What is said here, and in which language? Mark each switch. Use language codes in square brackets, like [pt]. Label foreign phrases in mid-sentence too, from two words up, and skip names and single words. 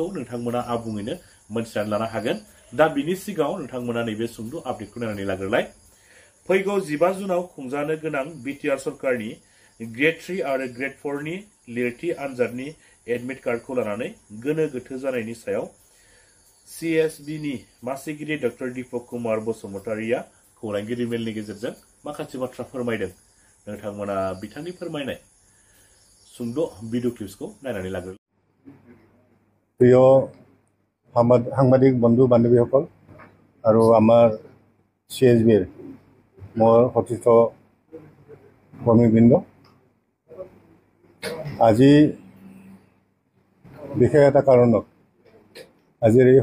[brx] नोंथांमोना आबुङैनो मोनथिनानै लानो हागोन दा बिनि सिगाङाव नोंथांमोना नैबे सुंद' आपडेटखौ नायनानै लाग्रोलाय फैगौ 15 जुनाव खुंजानो गोनां बिटिआर सरकारनि ग्रेड 3 आरो ग्रेड 4 नि लिरथि आनजादनि [en] admit card [brx] लानानै गोनो गोथो जानायनि सायाव CSB नि मासिगिरि डक्टर दीपक कुमार बसुमतारिया खौरांगिरि मेलनि गेजेरजों माखासे बाथ्रा फोरमायदों नोंथांमोना बिथांनि फोरमायनाय सुंद' [en] video clips [brx] नायनानै लाग्रो [as] प्रिय সাংবাদিক বন্ধু বান্ধৱীসকল আৰু আমাৰ CSBৰ মোৰ সতীৰ্থ কৰ্মীবৃন্দ আজি বিশেষ এটা কাৰণত আজিৰ এই